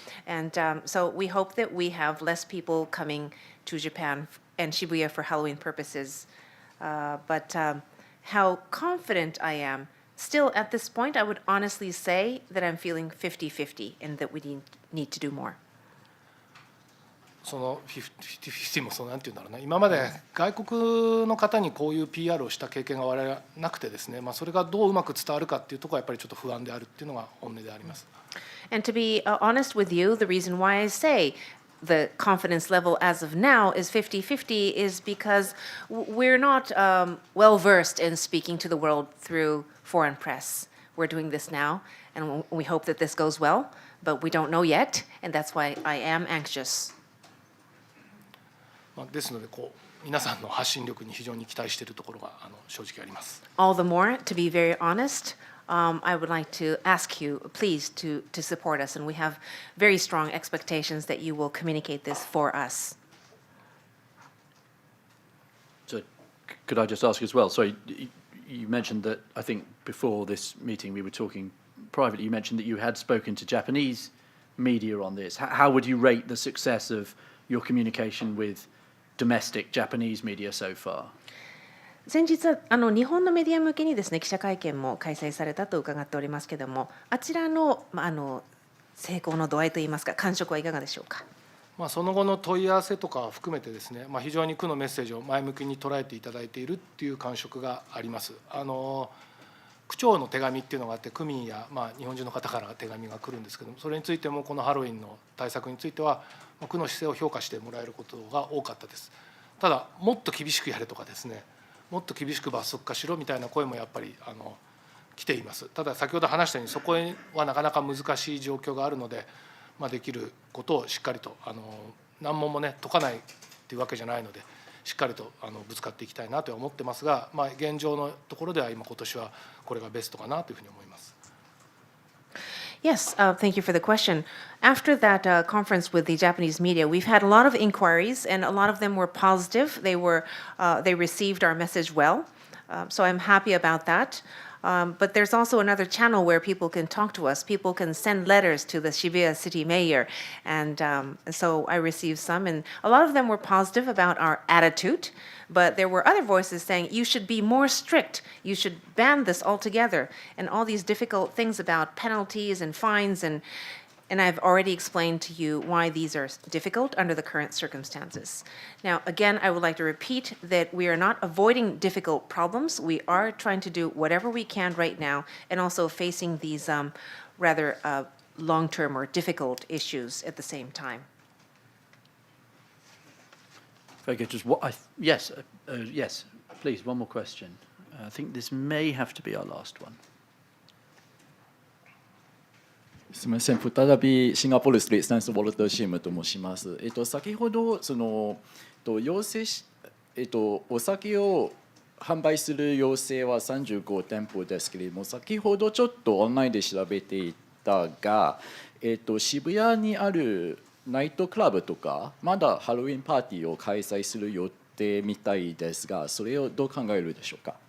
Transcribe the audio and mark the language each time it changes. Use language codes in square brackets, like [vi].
[en] And so we hope that we have less people coming to Japan and Shibuya for Halloween purposes. But how confident I am, still at this point, I would honestly say that I'm feeling 50-50 and that we need to do more. [ja] その50-50もなんていうんだろうな、今まで外国の方にこういう PR をした経験が我々はなくてですね、それがどううまく伝わるかっていうところはやっぱりちょっと不安であるっていうのが本音であります。 [en] And to be honest with you, the reason why I say the confidence level as of now is 50-50 is because we're not well versed in speaking to the world through foreign press. We're doing this now, and we hope that this goes well, but we don't know yet, and that's why I am anxious. [ja] ですので皆さんの発信力に非常に期待しているところが正直あります。 [en] All the more, to be very honest, I would like to ask you, please, to support us, and we have very strong expectations that you will communicate this for us. So, could I just ask as well? Sorry, you mentioned that I think before this meeting we were talking privately. You mentioned that you had spoken to Japanese media on this. How would you rate the success of your communication with domestic Japanese media so far? [ja] 先日日本のメディア向けにですね記者会見も開催されたと伺っておりますけれども、あちらの成功の度合いといいますか感触はいかがでしょうか。その後の問い合わせとか含めてですね、非常に区のメッセージを前向きに捉えていただいているっていう感触があります。区長の手紙っていうのがあって、区民や日本中の方から手紙が来るんですけども、それについてもこのハロウィンの対策については区の姿勢を評価してもらえることが多かったです。ただもっと厳しくやれとかですね、もっと厳しく罰則化しろみたいな声もやっぱり来ています。ただ先ほど話したようにそこはなかなか難しい状況があるので、できることをしっかりと難問もね解かないっていうわけじゃないので、しっかりとぶつかっていきたいなとは思ってますが、現状のところでは今年はこれがベストかなというふうに思います。 [en] Yes, thank you for the question. After that conference with the Japanese media, we've had a lot of inquiries, and a lot of them were positive. They received our message well, so I'm happy about that. But there's also another channel where people can talk to us. People can send letters to the Shibuya city mayor, and so I received some, and a lot of them were positive about our attitude. But there were other voices saying, you should be more strict, you should ban this altogether, and all these difficult things about penalties and fines, and I've already explained to you why these are difficult under the current circumstances. Now, again, I would like to repeat that we are not avoiding difficult problems. We are trying to do whatever we can right now, and also facing these rather long-term or difficult issues at the same time. Very good. Just what yes, please, one more question. I think this may have to be our last one. [ja] すみません、再びシンガポールストリートスタンスウォルターシームと申します。先ほど要請し、お酒を販売する要請は35店舗ですけれども、先ほどちょっとオンラインで調べていたが、渋谷にあるナイトクラブとかまだハロウィンパーティーを開催する予定みたいですが、それをどう考えるでしょうか。